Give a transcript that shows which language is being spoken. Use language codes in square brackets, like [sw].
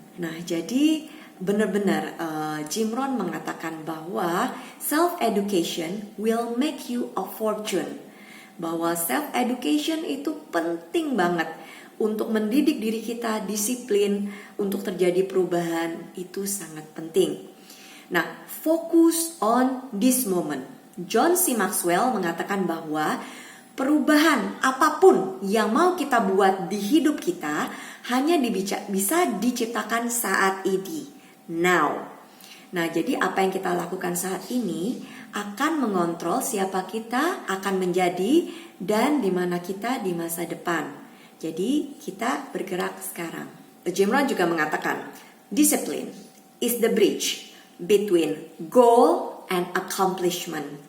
[id] Nah, jadi benar-benar Jim Rohn mengatakan bahwa [en] self-education will make you a fortune. [id] Bahwa self-education itu penting banget untuk mendidik diri kita disiplin, untuk terjadi perubahan itu sangat penting. [en] Nah, focus on this moment. [id] John C. Maxwell mengatakan bahwa perubahan apapun yang mau kita buat di hidup kita hanya bisa diciptakan saat ini, now. Nah, jadi apa yang kita lakukan saat ini akan mengontrol siapa kita akan menjadi dan di mana kita di masa depan. Jadi kita bergerak sekarang. Jim Rohn juga mengatakan, [en] discipline is the bridge between goal and accomplishment.